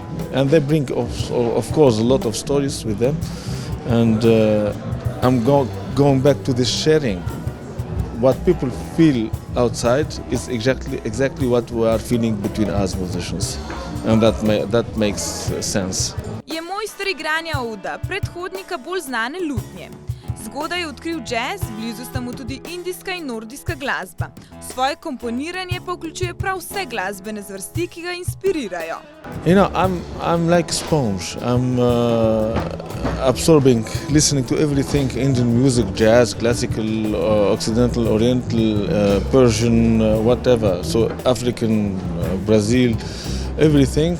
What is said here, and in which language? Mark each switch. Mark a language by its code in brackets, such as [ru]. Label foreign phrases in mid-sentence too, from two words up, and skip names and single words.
[en] And they bring, of course, a lot of stories with them. And I'm going back to this sharing. What people feel outside is exactly what we are feeling between us musicians, and that makes sense. [sl] Je mojster igranja uda, predhodnika bolj znane lutnje. Zgodaj je odkril jazz, blizu sta mu tudi indijska in nordijska glasba. Svoje komponiranje pa vključuje prav vse glasbene zvrsti, ki ga inspirirajo. [en] You know, I'm like a sponge. I'm absorbing, listening to everything: Indian music, jazz, classical, Occidental, Oriental, Persian, whatever. So African, Brazil, everything.